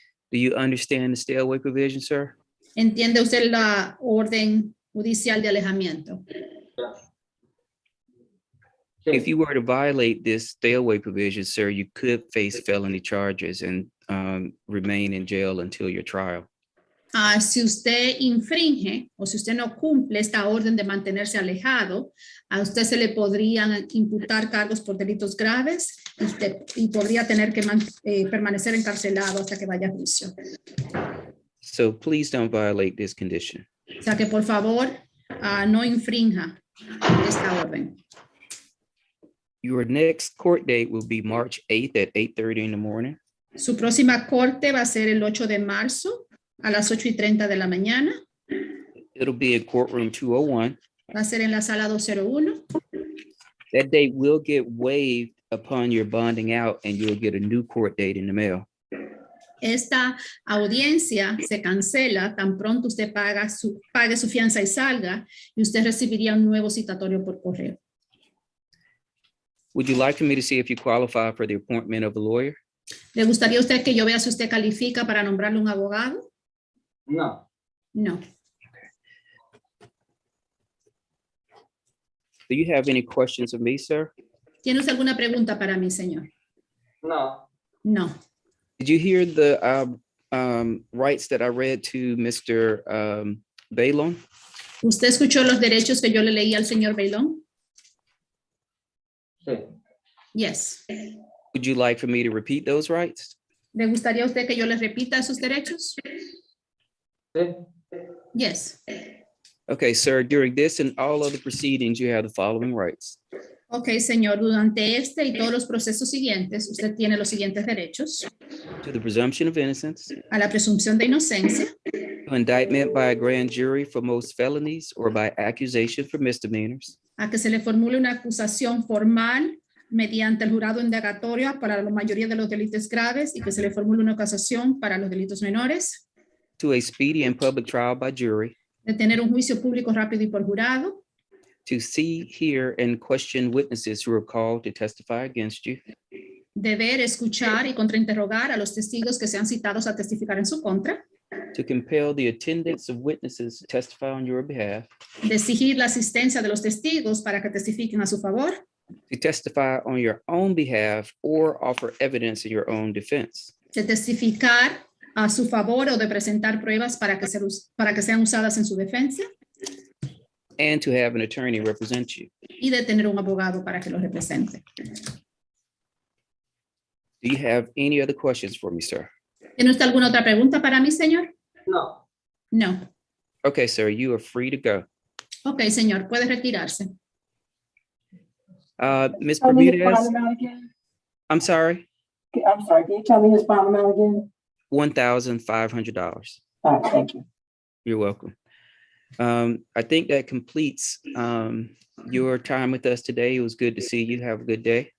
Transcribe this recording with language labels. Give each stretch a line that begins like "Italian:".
English: Do you understand the stay away provision, sir?
Spanish: ¿Entiende usted la orden judicial de alejamiento?
English: If you were to violate this stay away provision, sir, you could face felony charges and remain in jail until your trial.
Spanish: Si usted infringe o si usted no cumple esta orden de mantenerse alejado, a usted se le podrían imputar cargos por delitos graves y podría tener que permanecer encarcelado hasta que vaya a juicio.
English: So please don't violate this condition.
Spanish: O sea que por favor no infrinja esta orden.
English: Your next court date will be March 8th at 8:30 in the morning.
Spanish: Su próxima corte va a ser el 8 de marzo a las 8:30 de la mañana.
English: It'll be at courtroom 201.
Spanish: Va a ser en la sala 201.
English: That date will get waived upon your bonding out and you'll get a new court date in the mail.
Spanish: Esta audiencia se cancela tan pronto usted pague su fianza y salga, y usted recibiría un nuevo citatorio por correo.
English: Would you like for me to see if you qualify for the appointment of a lawyer?
Spanish: ¿Le gustaría a usted que yo vea si usted califica para nombrarle un abogado? No.
English: No. Do you have any questions of me, sir?
Spanish: ¿Tiene usted alguna pregunta para mí, señor? No.
English: No. Did you hear the rights that I read to Mr. Bailon?
Spanish: ¿Usted escuchó los derechos que yo le leí al señor Bailón? Sí.
English: Yes. Would you like for me to repeat those rights?
Spanish: ¿Le gustaría a usted que yo le repita esos derechos? Sí.
English: Yes. Okay, sir, during this and all other proceedings, you have the following rights.
Spanish: Ok, señor, durante este y todos los procesos siguientes, usted tiene los siguientes derechos:
English: To the presumption of innocence,
Spanish: a la presunción de inocencia,
English: to indictment by a grand jury for most felonies or by accusation for misdemeanors,
Spanish: a que se le formule una acusación formal mediante el jurado indagatorio para la mayoría de los delitos graves y que se le formule una acusación para los delitos menores,
English: to a speedy and public trial by jury,
Spanish: de tener un juicio público rápido y por jurado,
English: to see, hear, and question witnesses who are called to testify against you,
Spanish: de ver, escuchar y contrainterrogar a los testigos que sean citados a testificar en su contra,
English: to compel the attendance of witnesses to testify on your behalf,
Spanish: de exigir la asistencia de los testigos para que testifiquen a su favor,
English: to testify on your own behalf or offer evidence in your own defense,
Spanish: de testificar a su favor o de presentar pruebas para que sean usadas en su defensa,
English: and to have an attorney represent you.
Spanish: y de tener un abogado para que lo represente.
English: Do you have any other questions for me, sir?
Spanish: ¿Tiene usted alguna otra pregunta para mí, señor? No.
English: No. Okay, sir, you are free to go.
Spanish: Ok, señor, puede retirarse.
English: Ms. Tell me his Bermudez, bond amount again. I'm sorry, I'm sorry, can you tell me his bond amount again? $1,500. All right, thank you. You're welcome. I think that completes your time with us today. It was good to see you. Have a good day.